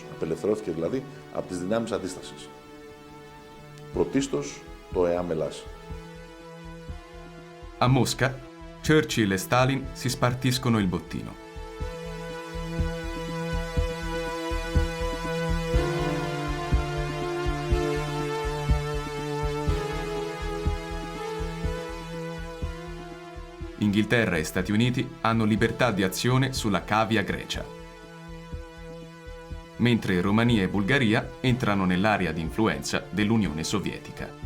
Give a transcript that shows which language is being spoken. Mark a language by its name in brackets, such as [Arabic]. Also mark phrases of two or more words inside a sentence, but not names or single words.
[Greek] Απελευθερώθηκε δηλαδή από τις δυνάμεις αντίστασης. Πρωτίστως το ΕΑΜ Ελλάς. [Italian] A Mosca, Churchill e Stalin si spartiscono il bottino. Inghilterra e Stati Uniti hanno libertà di azione sulla cavia Grecia, mentre Romania e Bulgaria entrano nell'area di influenza dell'Unione Sovietica.